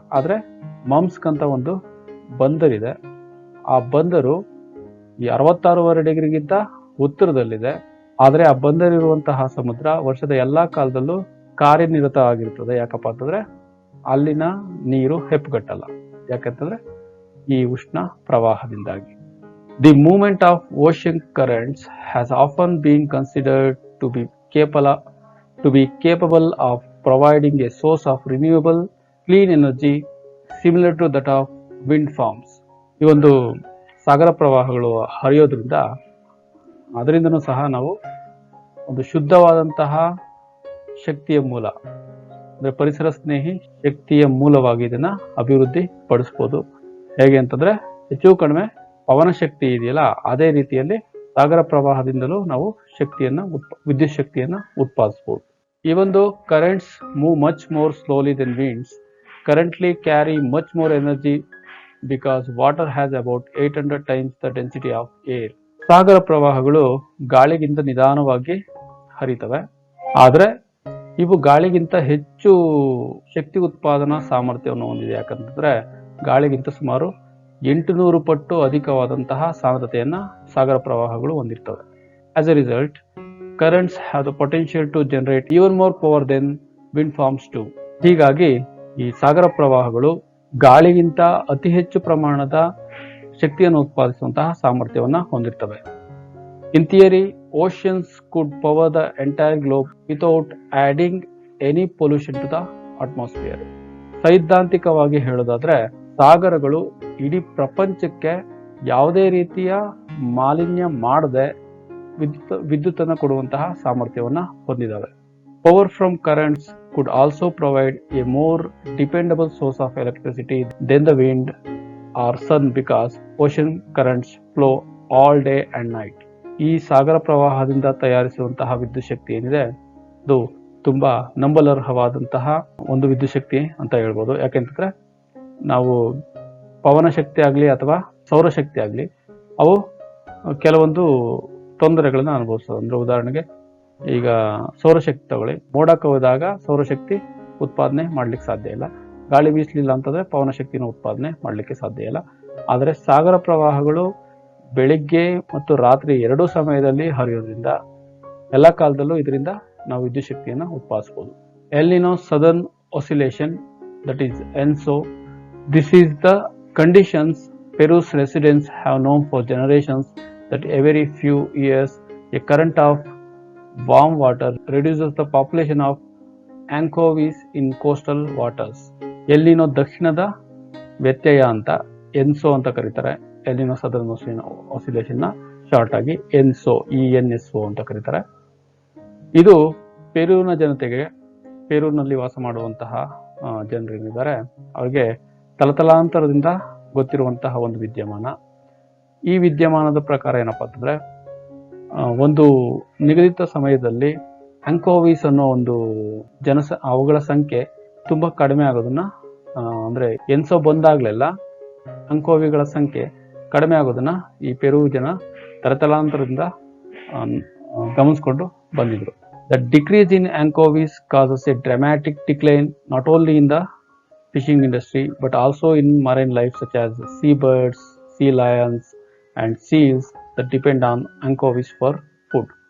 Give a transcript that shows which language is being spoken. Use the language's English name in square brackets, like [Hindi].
[Kannada] ಆದ್ರೆ ಮಮ್ಸ್ಕ್ ಅಂತ ಒಂದು ಬಂದರಿದೆ. ಆ ಬಂದರು ಈ 66.5 ಡಿಗ್ರಿಗಿಂತ ಉತ್ತರದಲ್ಲಿದೆ. ಆದ್ರೆ ಆ ಬಂದರಿರುವಂತಹ ಸಮುದ್ರ ವರ್ಷದ ಎಲ್ಲಾ ಕಾಲದಲ್ಲೂ ಕಾರ್ಯನಿರತ ಆಗಿರ್ತದೆ. ಯಾಕಪ್ಪ ಅಂತಂದ್ರೆ ಅಲ್ಲಿನ ನೀರು ಹೆಪ್ಪುಗಟ್ಟಲ್ಲ. ಯಾಕಂತಂದ್ರೆ ಈ ಉಷ್ಣ ಪ್ರವಾಹದಿಂದಾಗಿ. [English] The movement of ocean currents has often been considered to be capable of providing a source of renewable clean energy similar to that of wind farms. [Kannada] ಈ ಒಂದು ಸಾಗರ ಪ್ರವಾಹಗಳು ಹರಿಯೋದ್ರಿಂದ ಅದರಿಂದನೂ ಸಹ ನಾವು ಒಂದು ಶುದ್ಧವಾದಂತಹ ಶಕ್ತಿಯ ಮೂಲ ಅಂದ್ರೆ ಪರಿಸರ ಸ್ನೇಹಿ ಶಕ್ತಿಯ ಮೂಲವಾಗಿ ಇದನ್ನ ಅಭಿವೃದ್ಧಿ ಪಡಿಸಬಹುದು. ಹೇಗೆ ಅಂತಂದ್ರೆ ಹೆಚ್ಚು ಕಡಿಮೆ ಪವನ ಶಕ್ತಿ ಇದೆಯಲ್ಲ ಅದೇ ರೀತಿಯಲ್ಲಿ ಸಾಗರ ಪ್ರವಾಹದಿಂದಲೂ ನಾವು ವಿದ್ಯುತ್ ಶಕ್ತಿಯನ್ನ ಉತ್ಪಾದಿಸಬಹುದು. [English] Even though currents move much more slowly than winds, currently carry much more energy because water has about 800 times the density of air. [Kannada] ಸಾಗರ ಪ್ರವಾಹಗಳು ಗಾಳಿಗಿಂತ ನಿಧಾನವಾಗಿ ಹರಿತವೆ. ಆದ್ರೆ ಇವು ಗಾಳಿಗಿಂತ ಹೆಚ್ಚು ಶಕ್ತಿ ಉತ್ಪಾದನಾ ಸಾಮರ್ಥ್ಯವನ್ನು ಹೊಂದಿದೆ. ಯಾಕಂತಂದ್ರೆ ಗಾಳಿಗಿಂತ ಸುಮಾರು 800 ಪಟ್ಟು ಅಧಿಕವಾದಂತಹ ಸಾಂದ್ರತೆಯನ್ನ ಸಾಗರ ಪ್ರವಾಹಗಳು ಹೊಂದಿರ್ತವೆ. [English] As a result, currents have the potential to generate even more power than wind farms do. [Kannada] ಹೀಗಾಗಿ ಈ ಸಾಗರ ಪ್ರವಾಹಗಳು ಗಾಳಿಗಿಂತ ಅತಿ ಹೆಚ್ಚು ಪ್ರಮಾಣದ ಶಕ್ತಿಯನ್ನು ಉತ್ಪಾದಿಸುವಂತಹ ಸಾಮರ್ಥ್ಯವನ್ನ ಹೊಂದಿರ್ತವೆ. [English] In theory, oceans could power the entire globe without adding any pollution to the atmosphere. [Kannada] ಸೈದ್ಧಾಂತಿಕವಾಗಿ ಹೇಳೋದಾದ್ರೆ ಸಾಗರಗಳು ಇಡೀ ಪ್ರಪಂಚಕ್ಕೆ ಯಾವುದೇ ರೀತಿಯ ಮಾಲಿನ್ಯ ಮಾಡದೆ ವಿದ್ಯುತ್ತನ್ನು ಕೊಡುವಂತಹ ಸಾಮರ್ಥ್ಯವನ್ನ ಹೊಂದಿದ್ದಾವೆ. [English] Power from currents could also provide a more dependable source of electricity than the wind or sun because ocean currents flow all day and night. [Kannada] ಈ ಸಾಗರ ಪ್ರವಾಹದಿಂದ ತಯಾರಿಸುವಂತಹ ವಿದ್ಯುತ್ ಶಕ್ತಿ ಏನಿದೆ ಅದು ತುಂಬಾ ನಂಬಲರ್ಹವಾದಂತಹ ಒಂದು ವಿದ್ಯುತ್ ಶಕ್ತಿ ಅಂತ ಹೇಳ್ಬೋದು. ಯಾಕೆಂತಂದ್ರೆ ನಾವು ಪವನ ಶಕ್ತಿ ಆಗ್ಲಿ ಅಥವಾ ಸೌರಶಕ್ತಿ ಆಗ್ಲಿ ಅವು ಕೆಲವೊಂದು ತೊಂದರೆಗಳನ್ನ ಅನುಭವಿಸ್ತವೆ. ಅಂದ್ರೆ ಉದಾಹರಣೆಗೆ ಈಗ ಸೌರಶಕ್ತಿ ತಗೊಳ್ಳಿ, ಮೋಡ ಕವಿದಾಗ ಸೌರಶಕ್ತಿ ಉತ್ಪಾದನೆ ಮಾಡ್ಲಿಕ್ಕೆ ಸಾಧ್ಯ ಇಲ್ಲ. ಗಾಳಿ ಬೀಸಲಿಲ್ಲ ಅಂತಂದ್ರೆ ಪವನ ಶಕ್ತಿನ ಉತ್ಪಾದನೆ ಮಾಡ್ಲಿಕ್ಕೆ ಸಾಧ್ಯ ಇಲ್ಲ. ಆದರೆ ಸಾಗರ ಪ್ರವಾಹಗಳು ಬೆಳಿಗ್ಗೆ ಮತ್ತು ರಾತ್ರಿ ಎರಡೂ ಸಮಯದಲ್ಲಿ ಹರಿಯೋದ್ರಿಂದ ಎಲ್ಲ ಕಾಲದಲ್ಲೂ ಇದರಿಂದ ನಾವು ವಿದ್ಯುತ್ ಶಕ್ತಿಯನ್ನು ಉತ್ಪಾದಿಸಬಹುದು. [English] El Nino southern oscillation, that is ENSO. This is the conditions Peru's residents have known for generations, that every few years a current of warm water reduces the population of anchovies in coastal waters. [Kannada] ಎಲ್ಲಿನೋ ದಕ್ಷಿಣದ ವ್ಯತ್ಯಯ ಅಂತ ENSO ಅಂತ ಕರೀತಾರೆ. ಎಲ್ಲಿನೋ southern oscillation ನ short ಆಗಿ ENSO ಅಂತ ಕರೀತಾರೆ. ಇದು ಪೆರುವಿನ ಜನತೆಗೆ, ಪೆರುವಿನಲ್ಲಿ ವಾಸ ಮಾಡುವಂತಹ ಜನರೇನಿದ್ದಾರೆ ಅವರಿಗೆ ತಲತಲಾಂತರದಿಂದ ಗೊತ್ತಿರುವಂತಹ ಒಂದು ವಿದ್ಯಮಾನ. ಈ ವಿದ್ಯಮಾನದ ಪ್ರಕಾರ ಏನಪ್ಪಾ ಅಂತಂದ್ರೆ, ಒಂದು ನಿಗದಿತ ಸಮಯದಲ್ಲಿ ಆಂಕೋವೀಸ್ ಅನ್ನೋ ಒಂದು ಅವುಗಳ ಸಂಖ್ಯೆ ತುಂಬಾ ಕಡಿಮೆ ಆಗೋದನ್ನ, ಅಂದ್ರೆ ENSO ಬಂದಾಗ್ಲೆಲ್ಲ ಆಂಕೋವಿಗಳ ಸಂಖ್ಯೆ ಕಡಿಮೆ ಆಗೋದನ್ನ ಈ ಪೆರು ಜನ ತಲತಲಾಂತರದಿಂದ ಗಮನಿಸ್ಕೊಂಡು ಬಂದಿದ್ರು. [English] The decrease in anchovies causes a dramatic decline not only in the fishing industry but also in marine life such as seabirds, sea lions and seals that depend on anchovies for food.